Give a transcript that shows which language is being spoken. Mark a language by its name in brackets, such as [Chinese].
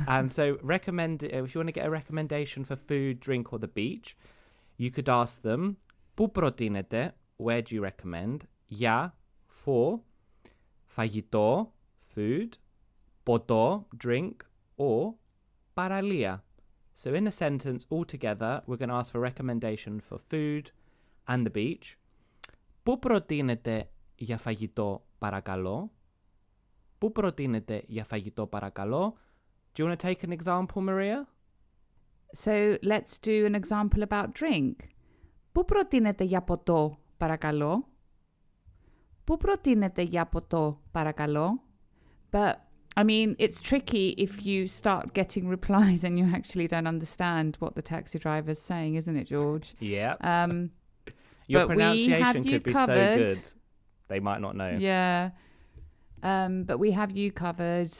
[English] And so if you want to get a recommendation for food, drink, or the beach, you could ask them, [Greek] Πού προτείνετε, [English] where do you recommend? [Greek] Για, for, φαγητό, food, ποτό, drink, or παραλία. [English] So in a sentence altogether, we're going to ask for recommendation for food and the beach. [Greek] Πού προτείνετε για φαγητό παρακαλώ? Πού προτείνετε για φαγητό παρακαλώ? [English] Do you want to take an example, Maria? So let's do an example about drink. [Greek] Πού προτείνετε για ποτό παρακαλώ? Πού προτείνετε για ποτό παρακαλώ? [English] But I mean, it's tricky if you start getting replies and you actually don't understand what the taxi driver's saying, isn't it, George? Yeah. Your pronunciation could be so good. They might not know. Yeah. But we have you covered.